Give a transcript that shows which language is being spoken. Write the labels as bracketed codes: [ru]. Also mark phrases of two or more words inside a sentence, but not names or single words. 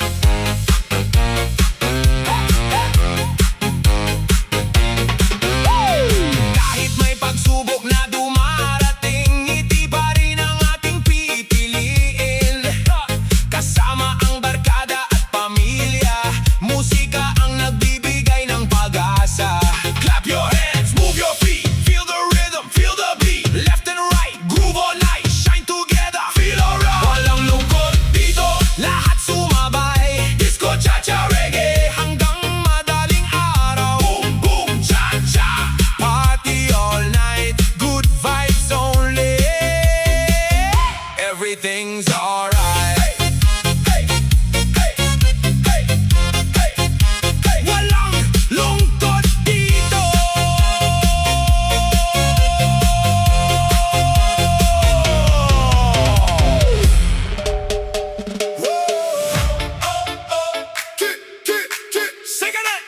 [tl] Kahit may pagsubok na dumarating, ngiti pa rin ang ating pipiliin. Kasama ang barkada at pamilya, musika ang nagbibigay ng pag-asa. [en] Clap your hands, move your feet, feel the rhythm, feel the beat. Left and right, groove all night, shine together, feel alright. [tl] Walang lungkot dito, lahat sumabay. [en] Disco, cha-cha, reggae, [tl] hanggang madaling araw. Boom, boom, cha-cha, [en] party all night, good vibes only. Everything's alright. Hey, hey, hey, hey, hey. [tl] Walang lungkot dito. [en] Sing it!